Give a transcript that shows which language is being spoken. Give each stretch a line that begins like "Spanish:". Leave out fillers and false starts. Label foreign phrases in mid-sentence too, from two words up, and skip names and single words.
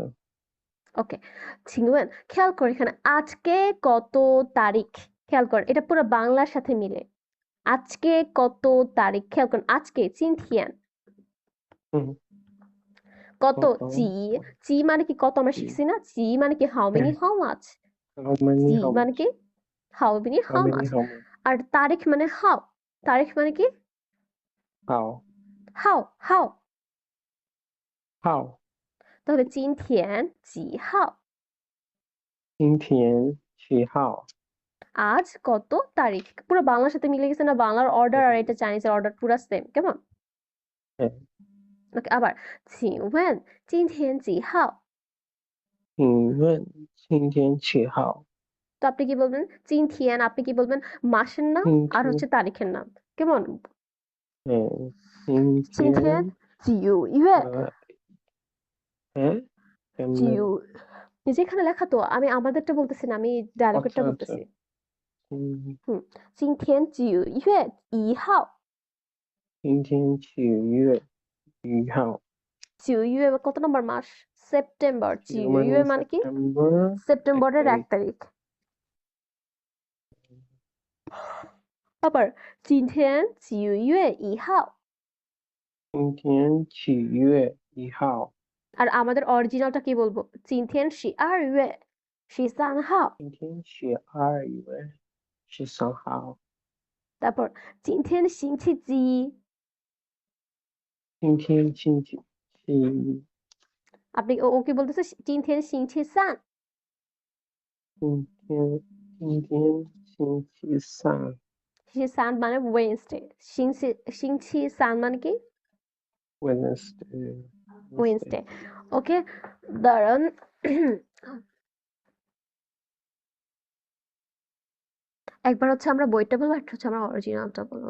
Bangla: ওকে, ছিংওয়েন, খেয়াল করে এখানে আজকে কত তারিখ, খেয়াল করেন এটা পুরো বাংলার সাথে মিলে। আজকে কত তারিখ, খেয়াল করেন আজকে চিনথিয়েন, হুম, কত কত চি, চি মানে কি কত, আমরা কি? শিখছি না, চি মানে কি
English: how many
Bangla: হ্যাঁ, হাউ মাচ, হাউ মেনি চি হাউ মানে মাচ? কি
English: how many
Bangla: হাউ হাউ মেনি মাচ,
English: how much?
Bangla: আর তারিখ মানে হাউ, তারিখ মানে কি হাউ হাউ হাউ, হাউ?
Chinese: তাহলে 今天几号, 今天几号?
Bangla: আজ কত তারিখ, পুরো বাংলার সাথে মিলে গেছে না, বাংলার অর্ডার আর এটা চাইনিজের অর্ডার পুরো সেম, কেমন? হ্যাঁ,
Chinese: ওকে, আবার 请问今天几号, 请问今天几号?
Bangla: তো আপনি কি বলবেন? 今天 আপনি কি বলবেন? মাসের নাম
Chinese: 今
Bangla: আর
Chinese: 天，
Bangla: হচ্ছে তারিখের নাম, কেমন?
Chinese: 今今天天，九月呃，
Bangla: 哎，কেমনে? 九, এই যে এখানে লেখা তো, আমি আমাদেরটা বলতেছি না, আমি ডায়লগেরটা আচ্ছা, আচ্ছা। বলতেছি। 嗯，
Chinese: হুম, 今天9月1号, 今天9月1号，
Bangla: 9月 কত নম্বর মাস? সেপ্টেম্বর, 9月 মানে মানে কি সেপ্টেম্বর ১ সেপ্টেম্বরের 1 তারিখ। তারিখ। আবার
Chinese: 今天9月1号, 今天9月1号，
Bangla: আর আমাদের অরিজিনালটা কি বলবো?
Chinese: 今天12月13号, 今天12月13号， তারপর 今天星期几, 今天星期几？
Bangla: আপনি ও কি বলতেছে?
Chinese: 今天星期三, 今天星期三
Bangla: 星期三 মানে ওয়েডনেসডে, 星期三 মানে কি
English: Wednesday Wednesday
Bangla: ওয়েডনেসডে। ওকে, দাঁড়ান, একবার হচ্ছে আমরা বইটা বলবো, একটা হচ্ছে আমরা অরিজিনালটা বলবো।